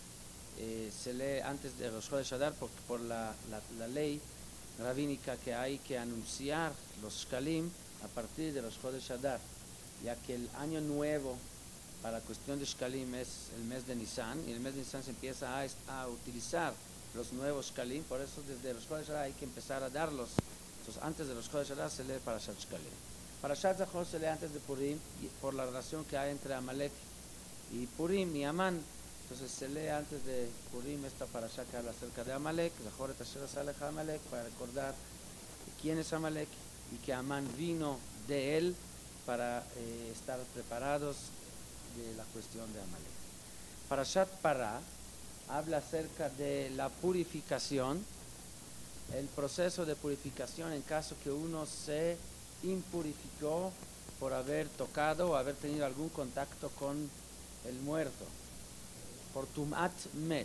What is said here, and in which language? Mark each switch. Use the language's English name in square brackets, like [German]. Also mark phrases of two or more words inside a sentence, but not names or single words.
[Spanish] Se lee antes de Rosh Chodesh Adar por la ley rabínica que hay que anunciar los Shkalim a partir de Rosh Chodesh Adar, ya que el año nuevo para la cuestión de Shkalim es el mes de Nisan, y el mes de Nisan se empieza a utilizar los nuevos Shkalim. Por eso desde Rosh Chodesh Adar hay que empezar a darlos. Entonces antes de Rosh Chodesh Adar se lee Parashat Shkalim. Parashat Zahor se lee antes de Purim, por la relación que hay entre Amalek y Purim y Amán. Entonces se lee antes de Purim esta Parashat que habla acerca de Amalek, [Hebrew] זכור את אשר עשה לך עמלק, [Spanish] para recordar quién es Amalek y que Amán vino de él para estar preparados de la cuestión de Amalek. Parashat Pará habla acerca de la purificación, el proceso de purificación en caso que uno se impurificó por haber tocado o haber tenido algún contacto con el muerto, por [Hebrew] טומאת מת.